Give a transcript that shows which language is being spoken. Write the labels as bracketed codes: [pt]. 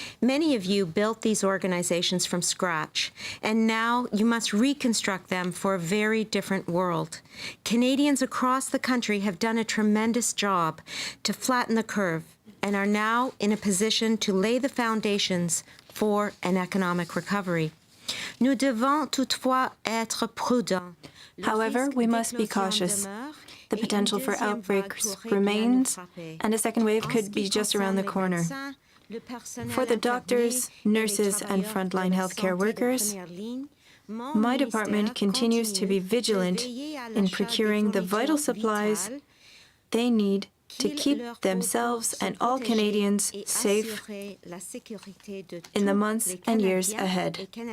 [en] Many of you built these organizations from scratch, and now you must reconstruct them for a very different world. Canadians across the country have done a tremendous job to flatten the curve and are now in a position to lay the foundations for an economic recovery. [fr] Nous devons toutefois être prudents. [en] However, we must be cautious. The potential for outbreaks remains, and a second wave could be just around the corner. For the doctors, nurses, and frontline healthcare workers, my department continues to be vigilant in procuring the vital supplies they need to keep themselves and all Canadians safe in the months and years ahead.